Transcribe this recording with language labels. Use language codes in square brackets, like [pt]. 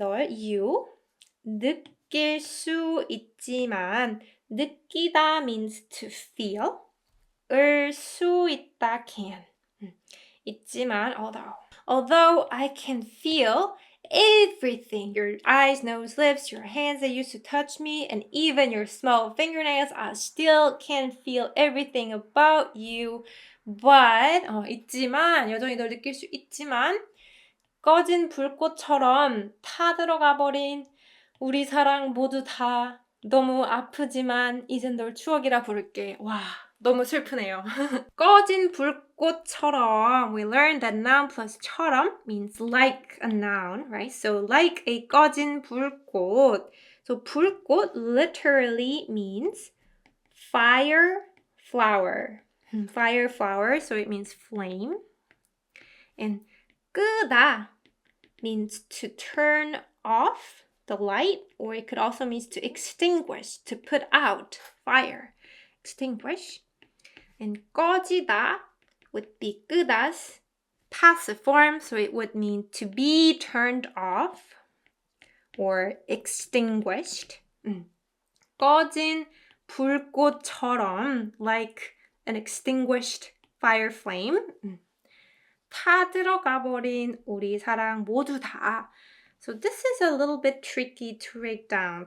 [en] you, [ko] 느낄 수 있지만, [en] 느끼다 means to feel, 을 수 있다 can, 있지만 although I can feel everything, your eyes, nose, lips, your hands that used to touch me, and even your small fingernails, I still can feel everything about you. [ko] But 있지만, 여전히 널 느낄 수 있지만 꺼진 불꽃처럼 타들어가 버린 우리 사랑 모두 다 너무 아프지만 이젠 널 추억이라 부를게. 와, 너무 슬프네요. 꺼진 불꽃처럼. [en] We learned that noun plus 처럼 means like a noun, right? So like a 꺼진 불꽃. So 불꽃 literally means fire flower. Fire flower, so it means flame. And 끄다 means to turn off the light, or it could also mean to extinguish, to put out fire. Extinguish. And 꺼지다 would be 끄다's passive form, so it would mean to be turned off or extinguished. [ko] 꺼진 불꽃처럼, [en] like an extinguished fire flame. [ko] 타들어가 버린 우리 사랑 모두 다. [en] So this is a little bit tricky to break down.